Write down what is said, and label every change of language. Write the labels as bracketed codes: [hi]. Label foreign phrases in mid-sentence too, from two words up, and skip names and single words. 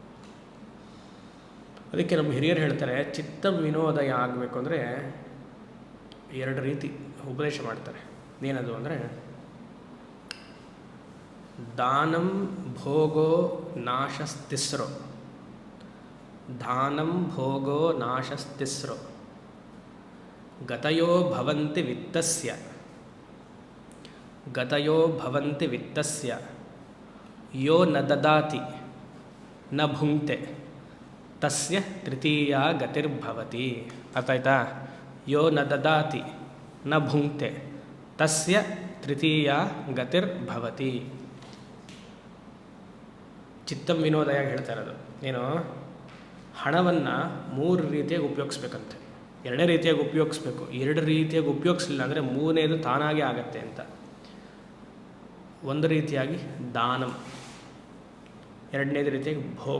[kn] ಅದಕ್ಕೆ ನಮ್ಮ ಹಿರಿಯರು ಹೇಳ್ತಾರೆ, ಚಿತ್ತ ವಿನೋದಯ ಆಗಬೇಕು ಅಂದರೆ 2 ರೀತಿ ಉಪದೇಶ ಮಾಡ್ತಾರೆ. ಏನದು ಅಂದರೆ, [sa] ದಾನಂ ಭೋಗೋ ನಾಶಸ್ತಿಸ್ರೋ, ದಾನಂ ಭೋಗೋ ನಾಶಸ್ತಿಸ್ರೋ, ಗತಯೋ ಭವಂತಿ ವಿತ್ತಸ್ಯ, ಗತಯೋ ಭವಂತಿ ವಿತ್ತಸ್ಯ, ಯೋ ನ ದದಾತಿ ನ ಭುಂಕ್ತೆ ತಸ್ಯ ತೃತೀಯ ಗತಿರ್ಭವತಿ. [kn] ಅರ್ಥ ಆಯ್ತಾ? [sa] ಯೋ ನ ದದಾತಿ ನ ಭುಂಕ್ತೆ ತಸ್ಯ ತೃತೀಯ ಗತಿರ್ಭವತಿ. [kn] ಚಿತ್ತಂ ವಿನೋದಯಾಗಿ ಹೇಳ್ತಾ ಇರೋದು ಏನು, ಹಣವನ್ನು 3 ರೀತಿಯಾಗಿ ಉಪಯೋಗಿಸ್ಬೇಕಂತೆ. 2 ರೀತಿಯಾಗಿ ಉಪಯೋಗಿಸ್ಬೇಕು. 2 ರೀತಿಯಾಗಿ ಉಪಯೋಗಿಸಲಿಲ್ಲ ಅಂದರೆ 3ನೇದು ತಾನಾಗೇ ಆಗತ್ತೆ ಅಂತ. ಒಂದು ರೀತಿಯಾಗಿ ದಾನಂ, 2ನೇದು ರೀತಿಯಾಗಿ ಭೋಗ.